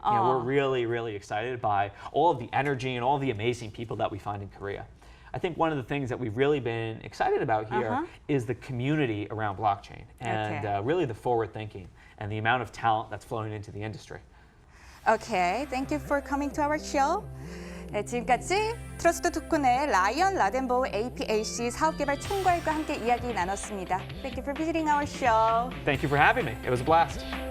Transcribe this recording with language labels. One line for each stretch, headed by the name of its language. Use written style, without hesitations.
English: We're really, really excited by all of the energy and all the amazing people that we find in Korea. I think one of the things that we've really been excited about here is the community around blockchain and really the forward thinking and the amount of talent that's flowing into the industry. Okay, thank you for coming to our show.
Korean: 네, 지금까지 트러스트 토큰의 라이언 라덴보우 APAC 사업개발 총괄과 함께 이야기 나눴습니다.
English: Thank you for visiting our show. Thank you for having me. It was a blast.